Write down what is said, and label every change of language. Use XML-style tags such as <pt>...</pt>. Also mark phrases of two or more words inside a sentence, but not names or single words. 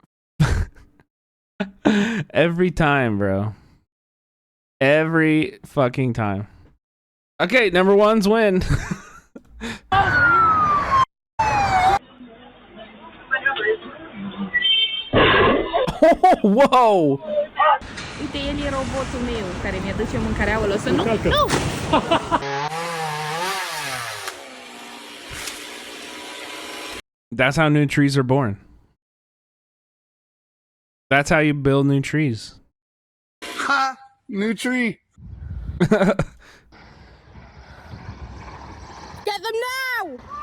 <en>Every time, bro. Every fucking time. Okay, number one's win. Whoa.</en> <ro>Uite, el e robotul meu care mi-aduce mâncarea. O să nu? Nu!</ro> <en>That's how new trees are born. That's how you build new trees. Ha! New tree. Get them now!</en>